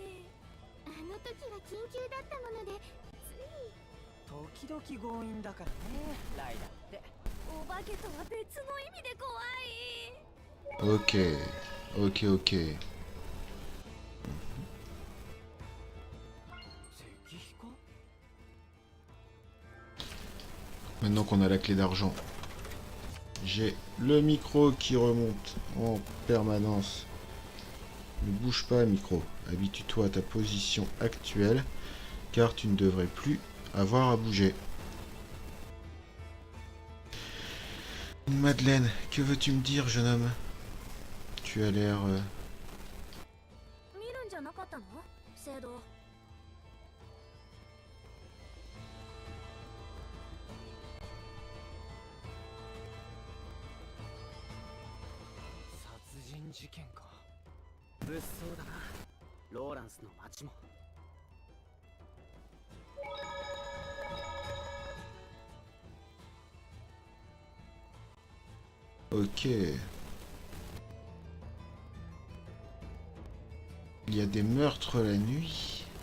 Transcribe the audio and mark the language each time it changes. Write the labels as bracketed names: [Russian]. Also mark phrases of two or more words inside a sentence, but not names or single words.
[Japanese] あの時は緊急だったものでつい。時々強引だからね、ライダーって。お化けとは別の意味で怖い。 [English] Ok, ok, ok. [Japanese] 石碑か？ [French] Maintenant qu'on a la clé d'argent, j'ai le micro qui remonte en permanence. Ne bouge pas, micro. Habitue-toi à ta position actuelle, car tu ne devrais plus avoir à bouger. Madeleine, que veux-tu me dire, jeune homme? Tu as l'air... [Japanese] 見るんじゃなかったの？聖堂。殺人事件か。物騒だな、ローランスの町も。 [English] Ok. [French] Il y a des meurtres la nuit.